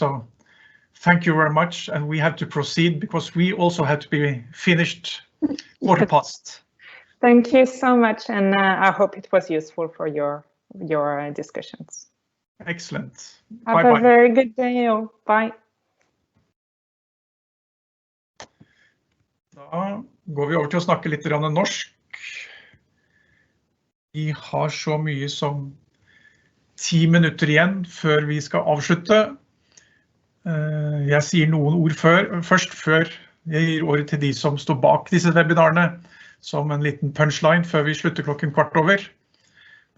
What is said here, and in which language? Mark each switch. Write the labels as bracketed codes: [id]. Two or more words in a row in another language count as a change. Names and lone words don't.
[en] So thank you very much, and we have to proceed because we also have to be finished quarter past. Thank you so much, and I hope it was useful for your discussions. Excellent. Have a very good day. Bye. [no] Da går vi over til å snakke litt norsk. Vi har så mye som 10 minutter igjen før vi skal avslutte. Jeg sier noen ord først før jeg gir ordet til de som står bak disse webinarene, som en liten punchline før vi slutter klokken 15:15.